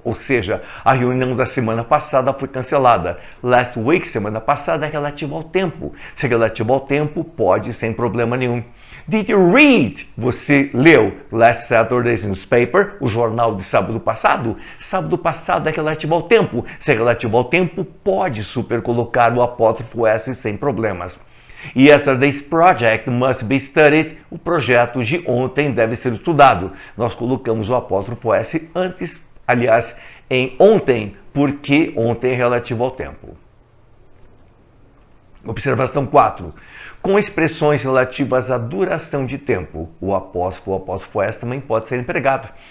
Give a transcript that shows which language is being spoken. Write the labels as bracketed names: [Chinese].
[Portuguese] Ou seja, a reunião da semana passada foi cancelada. Last week, semana passada, é relativo ao tempo. Se é relativo ao tempo, pode sem problema nenhum. [English] Did you read? [Portuguese] Você leu [English] last Saturday's newspaper, [Portuguese] o jornal de sábado passado? Sábado passado é relativo ao tempo. Se é relativo ao tempo, pode super colocar o apóstrofo S sem problemas. [English] Yesterday's project must be studied. [Portuguese] O projeto de ontem deve ser estudado. Nós colocamos o apóstrofo S antes, aliás, em ontem, porque ontem é relativo ao tempo. Observação 4. Com expressões relativas à duração de tempo, o apóstrofo S também pode ser empregado.